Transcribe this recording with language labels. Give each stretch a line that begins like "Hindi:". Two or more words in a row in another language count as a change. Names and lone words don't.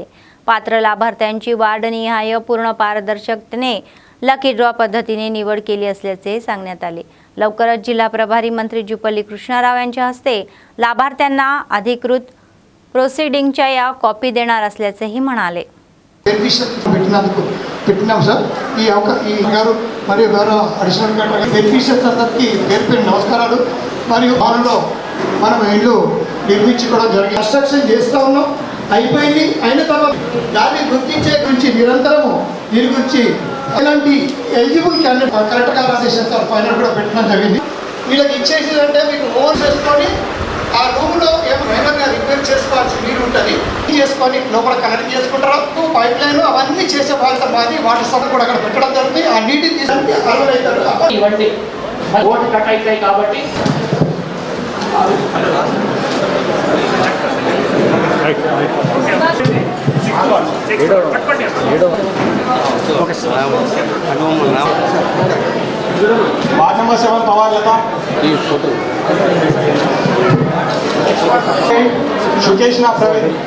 Marathi: पात्र लाभार्थ्यांची वार्डनिहाय पूर्ण पारदर्शकतेने लकी ड्रॉ पद्धतीने निवड केली असल्याचे सांगण्यात आले। लवकरच जिल्हा प्रभारी मंत्री जुपल्ली कृष्णाराव यांच्या हस्ते लाभार्थ्यांना अधिकृत प्रोसिडिंगच्या या कॉपी देणार असल्याचेही म्हणाले।
Telugu: పెట్టినాం సార్। ఈ గారు మరియు గౌరవ అడిషనల్ కలెక్టర్ బెనిఫిషియర్స్ అందరికీ పేరు పేరు నమస్కారాలు। మరియు వారిలో మనం ఇల్లు నిర్మించుకోవడం జరిగింది, కన్స్ట్రక్షన్ చేస్తూ ఉన్నాం, అయిపోయింది। అయిన తర్వాత దాన్ని గుర్తించే గురించి నిరంతరము దీని గురించి ఇలాంటి ఎలిజిబుల్ క్యాండిడేట్ కలెక్టర్ గారు ఆదేశిస్తారు ఫైనల్ కూడా పెట్టడం జరిగింది। వీళ్ళకి ఇచ్చేసిందంటే మీకు ఓన్ చేసుకొని ఆ రూమ్లో ఏమైనా రిపేర్ చేసుకోవాల్సి వీలు ఉంటుంది, చేసుకొని లోపల కనెక్ట్ చేసుకుంటారు। పైప్ లైన్ అవన్నీ చేసే బాధ్యత మాది। వాటర్ సప్లై కూడా అక్కడ పెట్టడం జరుగుతుంది। ఆ నీటిని తీసుకుంటే అలవాటు అవుతారు, ఇవన్నీ ఓటు కట్ అవుతాయి కాబట్టి
Marathi: वार्ड नंबर 7 पवार लता सुकेश ना प्रवीण